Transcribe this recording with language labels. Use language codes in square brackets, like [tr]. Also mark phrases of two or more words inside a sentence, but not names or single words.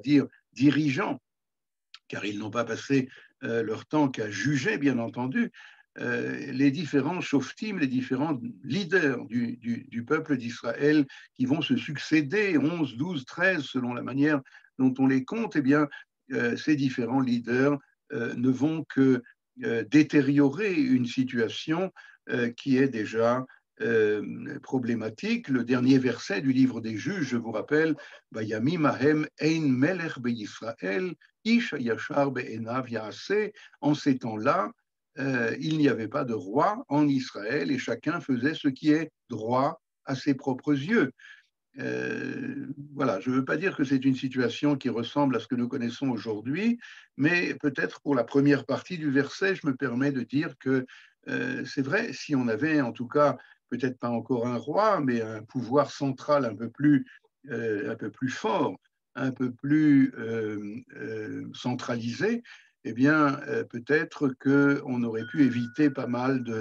[fr] dire dirigeants, car ils n'ont pas passé leur temps qu'à juger, bien entendu, les différents shoftim, les différents leaders du peuple d'Israël qui vont se succéder, 11, 12, 13, selon la manière dont on les compte, eh bien, ces différents leaders ne vont que détériorer une situation qui est déjà problématique. Le dernier verset du livre des Juges, je vous rappelle, [he] בימים ההם אין מלך בישראל איש הישר בעיניו יעשה. [fr] En ces temps-là, il n'y avait pas de roi en Israël et chacun faisait ce qui est droit à ses propres yeux. Voilà, je ne veux pas dire que c'est une situation qui ressemble à ce que nous connaissons aujourd'hui, mais peut-être pour la première partie du verset, je me permets de dire que c'est vrai, si on avait en tout cas, peut-être pas encore un roi, mais un pouvoir central un peu plus fort, un peu plus centralisé, eh bien, peut-être qu'on aurait pu éviter pas mal